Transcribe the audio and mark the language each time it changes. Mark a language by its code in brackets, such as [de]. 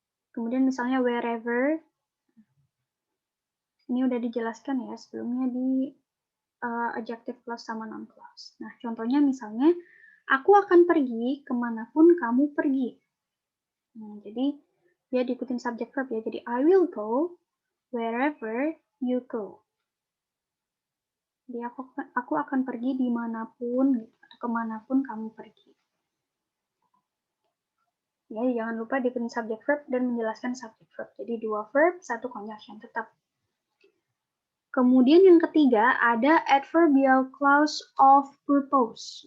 [id] Kemudian misalnya wherever, ini udah dijelaskan ya sebelumnya di adjective clause sama noun clause. Nah, contohnya misalnya, aku akan pergi kemanapun kamu pergi. Nah, jadi dia diikutin subject verb ya. Jadi [en] I will go wherever you go. [id] Jadi aku akan pergi dimanapun atau kemanapun kamu pergi. Ya, jangan lupa diikutin subject verb dan menjelaskan subject verb. Jadi 2 verb, 1 conjunction tetap. Kemudian yang ketiga ada adverbial clause of purpose.